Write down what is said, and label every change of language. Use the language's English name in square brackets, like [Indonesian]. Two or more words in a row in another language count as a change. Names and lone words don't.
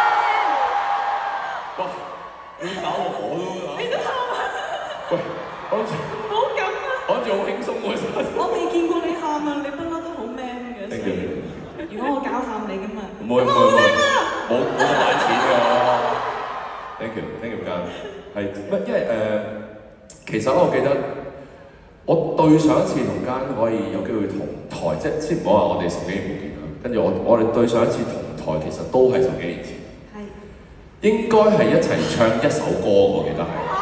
[Cantonese] 哇！ 你搞我都你都喊啊！喂，我諗住唔好咁啊！我諗住好輕鬆喎，真係。我未見過你喊啊！你不嬲都好 man 嘅。 [English] Thank you。 [Cantonese] 如果我搞喊你㗎嘛，唔會冇咁玩錢㗎。 [English] Thank you [Cantonese] 間係乜？因為其實我記得我對上一次同間可以有機會同台，即係先唔好話我哋10幾年冇見啦。跟住我哋對上一次同台其實都係10幾年前。係。應該係一齊唱一首歌，我記得係。